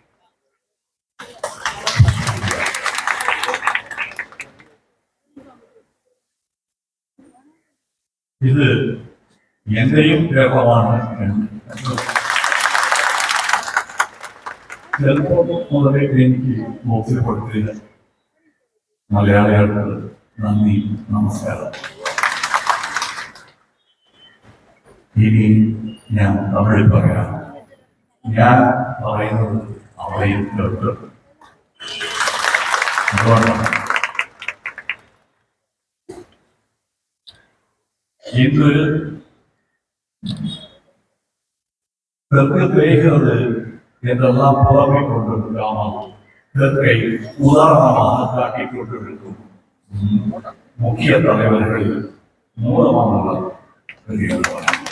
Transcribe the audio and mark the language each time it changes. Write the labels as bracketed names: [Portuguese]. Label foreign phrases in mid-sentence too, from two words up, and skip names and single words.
[Malayalam] ഇത് എന്റെയും കേരളമാണ് ചെറുപ്പം മുതലേ എനിക്ക് ബോധ്യപ്പെടുത്തില്ല. മലയാളികൾക്ക് നന്ദി, നമസ്കാരം. ഇനി ഞാൻ തമിഴിൽ പറയാം. ഞാൻ പറയുന്നത് അവയും കേൾക്കും. [Tamil] இன்று தெற்கு தேய்கிறது என்றெல்லாம் புலம்பிக் கொண்டிருக்காமல் தெற்கை உதாரணமாக காட்டிக் கொண்டிருக்கும் முக்கிய தலைவர்களில் மூலமானவர் பெரியவர்.